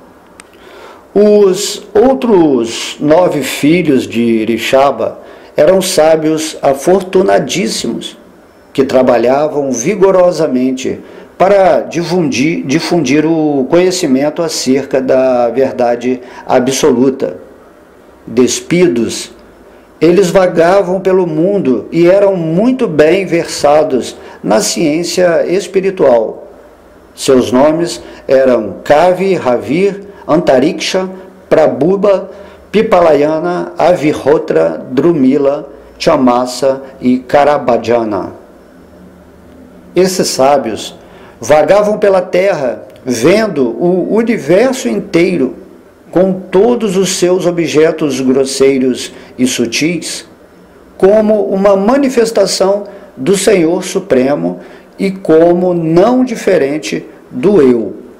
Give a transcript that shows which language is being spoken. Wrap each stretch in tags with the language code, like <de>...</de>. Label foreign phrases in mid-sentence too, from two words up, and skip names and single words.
<pt>Os outros 9 filhos de Rishabha eram sábios afortunadíssimos, que trabalhavam vigorosamente para difundir o conhecimento acerca da verdade absoluta. Despidos, eles vagavam pelo mundo e eram muito bem versados na ciência espiritual. Seus nomes eram Kavi, Ravir, Antariksha, Prabhupada, Pipalayana, Avihotra, Drumila, Chamasa e Karabhajana. Esses sábios vagavam pela terra, vendo o universo inteiro, com todos os seus objetos grosseiros e sutis, como uma manifestação do Senhor Supremo e como não diferente do eu.</pt>